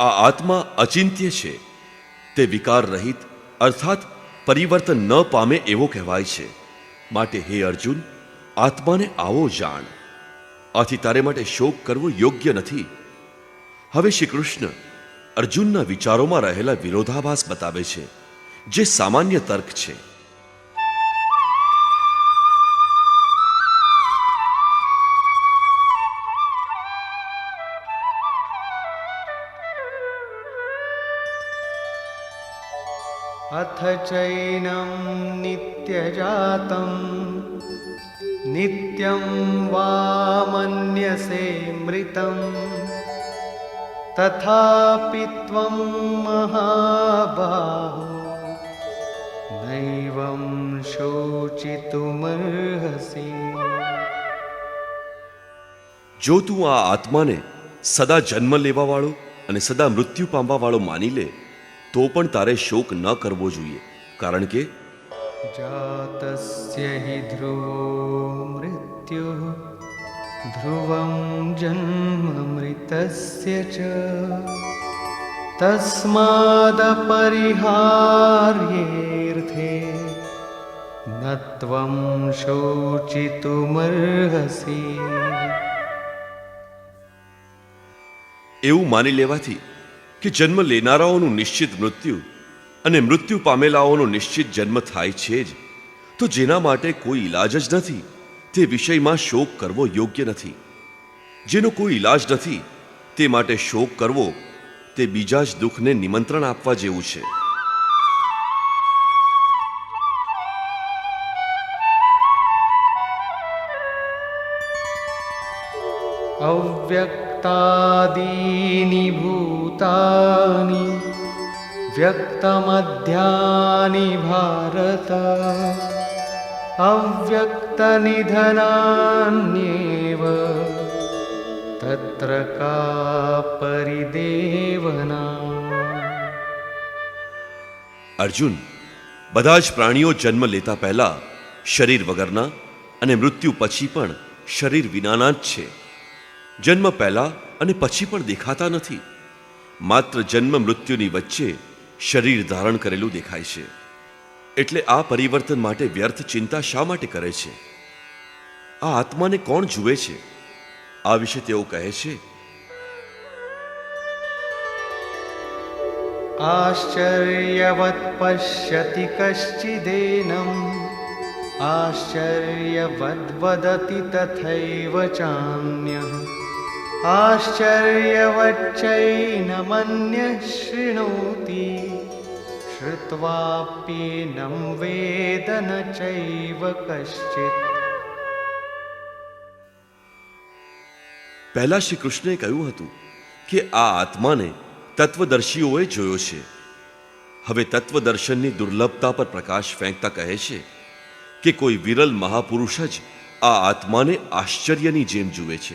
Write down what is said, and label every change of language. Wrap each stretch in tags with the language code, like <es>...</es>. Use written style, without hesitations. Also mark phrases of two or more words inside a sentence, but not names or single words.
<gu>આ આત્મા અચિંત્ય છે, તે વિકાર રહિત અર્થાત પરિવર્તન ન પામે એવો કહેવાય છે. માટે હે અર્જુન, આત્માને આવો જાણ. આથી તારે માટે શોક કરવો યોગ્ય નથી. હવે શ્રી કૃષ્ણ અર્જુનના વિચારોમાં રહેલા વિરોધાભાસ બતાવે છે, જે સામાન્ય તર્ક છે.</gu> <sa>अथ चैनं नित्यजातं नित्यं वा मन्यसे मृतं तथापि त्वं महाबाहो नैवं शोचितुमर्हसि.</sa> <gu>જો તું આ આત્માને સદા જન્મ લેવાવાળો અને સદા મૃત્યુ પામવાવાળો માની લે તો પણ તારે શોક ન કરવો જોઈએ, કારણ કે</gu> <sa>जातस्य हि ध्रुवो मृत्युः ध्रुवं जन्म मृतस्य च तस्मादपरिहार्येऽर्थे न त्वं शोचितुमर्हसि.</sa> <gu>એવું માની લેવાથી કે જન્મ લેનારાઓનું નિશ્ચિત મૃત્યુ અને મૃત્યુ પામેલાઓનો નિશ્ચિત જન્મ થાય છે જ, તો જેના માટે કોઈ ઈલાજ જ નથી તે વિષયમાં શોક કરવો યોગ્ય નથી. જેનો કોઈ ઈલાજ નથી તે માટે શોક કરવો તે બીજા જ દુઃખને નિમંત્રણ આપવા જેવું છે.</gu> <sa>अव्यक्तादीनि भूतानि व्यक्तमध्यानि भारत अव्यक्तनिधनान्येव तत्र का परिदेवना.</sa> <gu>અર્જુન, બધા જ પ્રાણીઓ જન્મ લેતા પહેલા શરીર વગરના અને મૃત્યુ પછી પણ શરીર વિનાના જ છે. જન્મ પહેલા અને પછી પણ દેખાતા નથી. માત્ર જન્મ મૃત્યુની વચ્ચે શરીર ધારણ કરેલું દેખાય છે. એટલે આ પરિવર્તન માટે વ્યર્થ ચિંતા શા માટે કરે છે? આ આત્માને કોણ જુએ છે? આ વિશે તેઓ કહે છે,</gu> <sa>आश्चर्यवत् पश्यति कश्चिदेनम् आश्चर्यवद् वदति तथैव चान्यः आश्चर्यवच्चैनमन्यः शृणोति श्रुत्वाप्येनं वेद न चैव कश्चित्.</sa> <gu>પહેલા શ્રી કૃષ્ણે કહ્યું હતું કે આ આત્માને તત્વદર્શીઓએ જોયો છે. હવે તત્વદર્શનની દુર્લભતા પર પ્રકાશ ફેંકતા કહે છે કે કોઈ વિરલ મહાપુરુષ જ આ આત્માને આશ્ચર્યની જેમ જુએ છે.</gu>